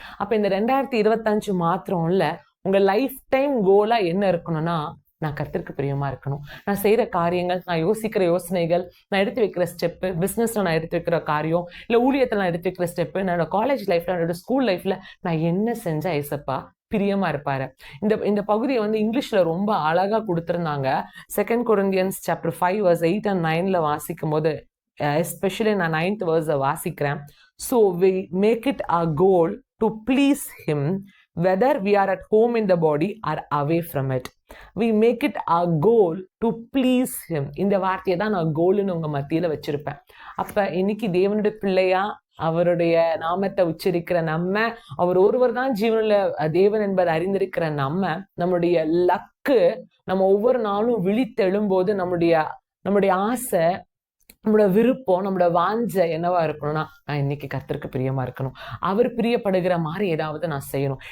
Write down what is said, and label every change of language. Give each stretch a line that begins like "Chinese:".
Tamil: அப்ப இந்த 2025 மாத்திரம் இல்ல, உங்க லைஃப் டைம் கோலா என்ன இருக்கணும்னா, நான் கர்த்தருக்கு பிரியமா இருக்கணும். நான் செய்யற காரியங்கள், நான் யோசிக்கிற யோசனைகள், நான் எடுத்து வைக்கிற ஸ்டெப்பு, பிசினஸ்ல நான் எடுத்து வைக்கிற காரியம், இல்ல ஊழியத்துல நான் எடுத்து வைக்கிற ஸ்டெப்பு, என்னோட காலேஜ் லைஃப்ல, என்னோட ஸ்கூல் லைஃப்ல நான் என்ன செஞ்சா ஏசப்பா பிரியமா இருப்பாரு. இந்த பகுதியை வந்து இங்கிலீஷ்ல ரொம்ப அழகா கொடுத்திருந்தாங்க.
English: 2 Corinthians chapter 5 verse 8 and 9
Tamil: வாசிக்கும் போது, எஸ்பெஷலி நான் 9th verse வாசிக்கிறேன்.
English: So we make it our goal to please him whether we are at home in the body or away from it. We make it our goal to please him.
Tamil: இந்த வார்த்தையை தான் நான் கோல்னு உங்க மத்தியில வச்சிருப்பேன். அப்ப இன்னைக்கு தேவனுடைய பிள்ளையா அவருடைய நாமத்தை உச்சரிக்கிற நம்ம, அவர் ஒருவர் தான் ஜீவனுள்ள தேவன் என்பதை அறிந்திருக்கிற நம்முடைய லக்கு, நம்ம ஒவ்வொரு நாளும் விழித்தெழும்போது நம்முடைய ஆசை, நம்மளோட விருப்பம், நம்மளோட வாஞ்சை என்னவா இருக்கணும்னா, நான் இன்னைக்கு கர்த்தருக்கு பிரியமா இருக்கணும், அவர் பிரியப்படுகிற மாதிரி ஏதாவது நான் செய்யணும்.